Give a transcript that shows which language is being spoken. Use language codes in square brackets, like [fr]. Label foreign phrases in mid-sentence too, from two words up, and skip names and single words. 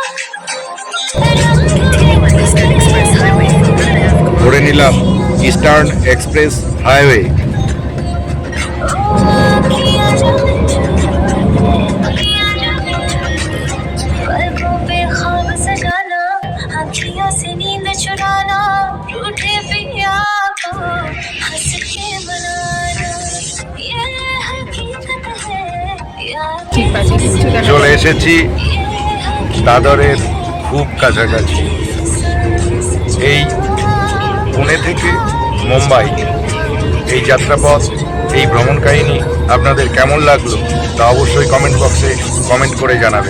[bn] ধরে নিলাম ইস্টার্ন এক্সপ্রেস হাইওয়ে। [hi] से नींद चुराना रूठे पिया को हंस के मनाना ये हकीकत है [bn] চলে এসেছি দাদরের খুব কাছাকাছি। এই পুনে থেকে মুম্বাই এই যাত্রাপথ, এই ভ্রমণ কাহিনী আপনাদের কেমন লাগলো তা অবশ্যই কমেন্ট বক্সে কমেন্ট করে জানাবেন।